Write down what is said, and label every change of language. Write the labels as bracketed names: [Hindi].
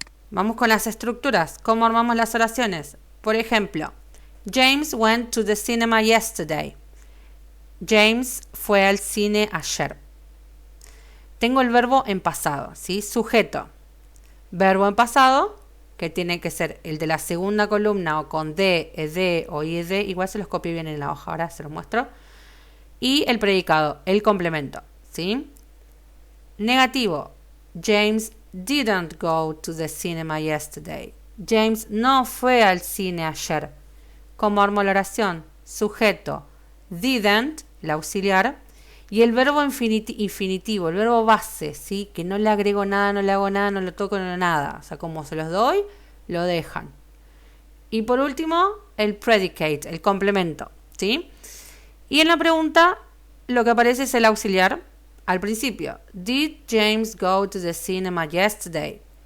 [Spanish] Vamos con las estructuras. ¿Cómo armamos las oraciones? Por ejemplo, [English] James went to the cinema yesterday. [Spanish] James fue al cine ayer. Tengo el verbo en pasado, ¿sí? Sujeto. Verbo en pasado, que tiene que ser el de la segunda columna o con D, ED o IED. Igual se los copié bien en la hoja, ahora se los muestro. Y el predicado, el complemento, ¿sí? Negativo. [English] James didn't go to the cinema yesterday. [Spanish] James no fue al cine ayer. ¿Cómo armo la oración? Sujeto, didn't, el auxiliar, y el verbo infinitivo, el verbo base, ¿sí? Que no le agrego nada, no le hago nada, no lo toco, no nada. O sea, como se los doy, lo dejan. Y por último, el predicate, el complemento, ¿sí? Y en la pregunta, lo que aparece es el auxiliar. Al principio, [English] did James go to the cinema yesterday?